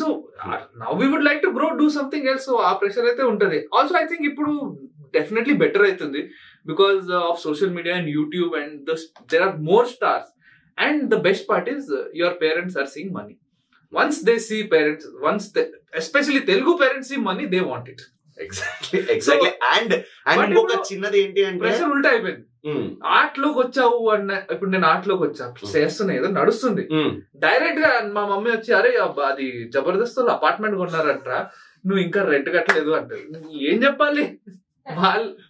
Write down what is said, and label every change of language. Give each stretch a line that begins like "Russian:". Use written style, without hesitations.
English: So now we would like to grow, do something else.
Telugu: So ఆ pressure అయితే ఉంటది.
English: Also I think ఇప్పుడు definitely better అవుతుంది because of social media and YouTube and there are more stars. And the best part is your parents are seeing money. Once they see parents, especially Telugu parents see money, they want it. Exactly.
Telugu: And ఇంకొక చిన్నది ఏంటి అంటే pressure ఉల్టా అయిపోయింది. ఆర్ట్లోకి వచ్చావు అన్న, ఇప్పుడు నేను ఆర్ట్లోకి వచ్చా, చేస్తున్నా, ఏదో నడుస్తుంది. డైరెక్ట్ గా మా మమ్మీ వచ్చి అరే అది జబర్దస్త్ అపార్ట్మెంట్ కొన్నారంటరా, నువ్వు ఇంకా రెంట్ కట్టలేదు అంటారు. ఏం చెప్పాలి వాళ్ళు?